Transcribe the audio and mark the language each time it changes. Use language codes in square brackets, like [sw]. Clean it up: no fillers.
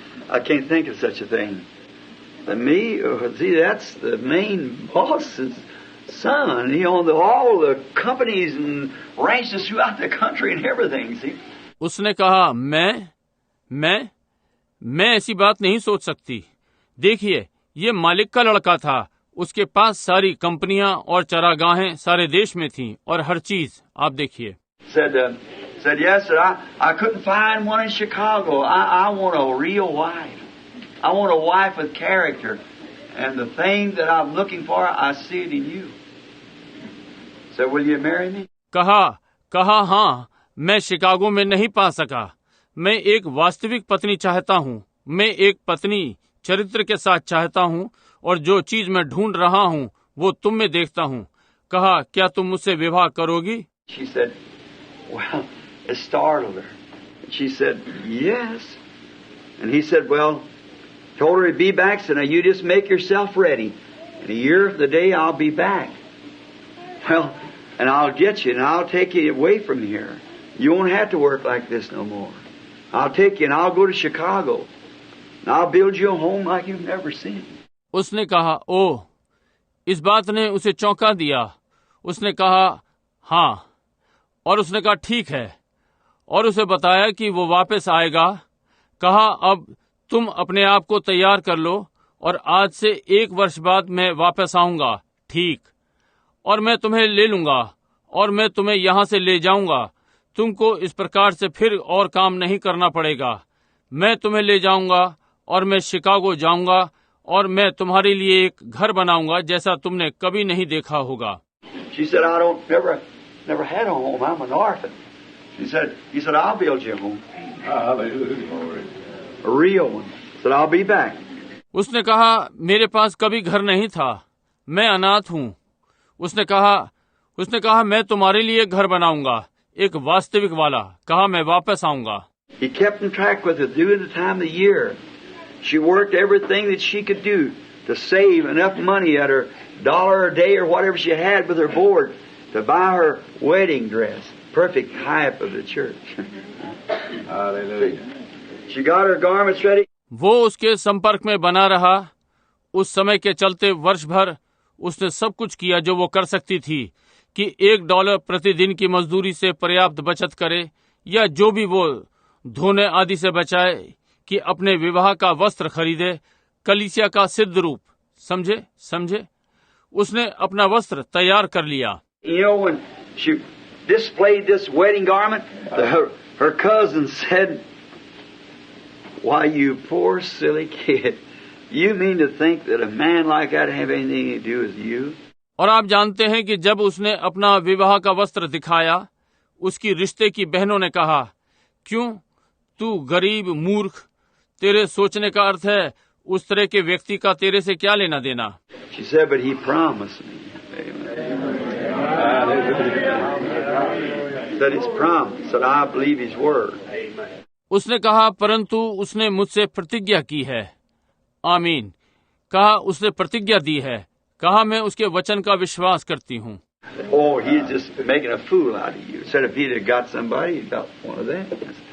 [en] I can't think of such a thing. Me? See, that's the main boss's son. He owned all the companies and ranches throughout the country and everything, see? [hi] उसने कहा, मैं ऐसी बात नहीं सोच सकती। देखिए, ये मालिक का लड़का था। उसके पास सारी कंपनियां और चरागाहें सारे देश में थीं, और हर चीज। आप देखिए। [en] Said, "Yes, sir. I couldn't find one in Chicago. I want a real wife. I want a wife with character. And the thing that I'm looking for, I see it in you." Said, "Will you marry me?" [hi] कहा, हाँ, मैं Chicago में नहीं पा सका। मैं एक वास्तविक पत्नी चाहता हूँ। मैं एक पत्नी चरित्र के साथ चाहता हूँ, और जो चीज मैं ढूंढ रहा हूँ वो तुम में देखता हूँ। कहा, क्या तुम मुझसे विवाह करोगी? [en] She said, well, it startled her. She said, "Yes." And he said, well, told her he'd be back. Said, "Now you just make yourself ready. In a year from the day, I'll be back. Well, and I'll get you, and I'll take you away from here. You won't have to work like this no more. I'll take you, and I'll go to Chicago. And I'll build you a home like you've never seen." [hi] उसने कहा, ओह, इस बात ने उसे चौंका दिया। उसने कहा, हाँ, और उसने कहा, ठीक है, और उसे बताया कि वो वापस आएगा। कहा, अब तुम अपने आप को तैयार कर लो, और आज से 1 वर्ष बाद मैं वापस आऊंगा, ठीक, और मैं तुम्हें ले लूंगा, और मैं तुम्हें यहाँ से ले जाऊंगा। तुमको इस प्रकार से फिर और काम नहीं करना पड़ेगा। मैं तुम्हें ले जाऊंगा, और मैं शिकागो जाऊंगा, और मैं तुम्हारे लिए एक घर बनाऊंगा जैसा तुमने कभी नहीं देखा होगा। [en] She said, "I don't never had a home. I'm an orphan." He said, "I'll build you a home. Hallelujah. A real one." Said, "I'll be back." [hi] उसने कहा, मेरे पास कभी घर नहीं था, मैं अनाथ हूँ। उसने कहा, मैं तुम्हारे लिए घर बनाऊंगा, एक वास्तविक वाला। कहा, मैं वापस आऊंगा। [en] He kept in track with her during the time of the year. She worked everything that she could do to save enough money at her $1 a day or whatever she had with her board to buy her wedding dress. Perfect hype of the church. Hallelujah. She got her garments ready. [hi] वो उसके संपर्क में बना रहा। उस समय के चलते वर्ष भर उसने सब कुछ किया जो वो कर सकती थी कि $1 प्रतिदिन की मजदूरी से पर्याप्त बचत करे, या जो भी वो धोने आदि से बचाए, कि अपने विवाह का वस्त्र खरीदे, कलीसिया का सिद्ध रूप। समझे उसने अपना वस्त्र तैयार कर लिया। [en] You know, when she displayed this wedding garment, her cousin said, "Why, you poor silly kid, you mean to think that a man like that have anything to do with you?" [hi] और आप जानते हैं कि जब उसने अपना विवाह का वस्त्र दिखाया, उसकी रिश्ते की बहनों ने कहा, क्यों, तू गरीब मूर्ख, तेरे सोचने का अर्थ है उस तरह के व्यक्ति का तेरे से क्या लेना देना। [en] She said, "But he promised me." That his promise, that I believe his word. [hi] उसने कहा, परंतु उसने मुझसे प्रतिज्ञा की है। आमीन। कहा, उसने प्रतिज्ञा दी है। कहा, मैं उसके वचन का विश्वास करती हूँ। [en] Oh, he's just making a fool out of you. Said if he'd have got somebody, he'd got one of them.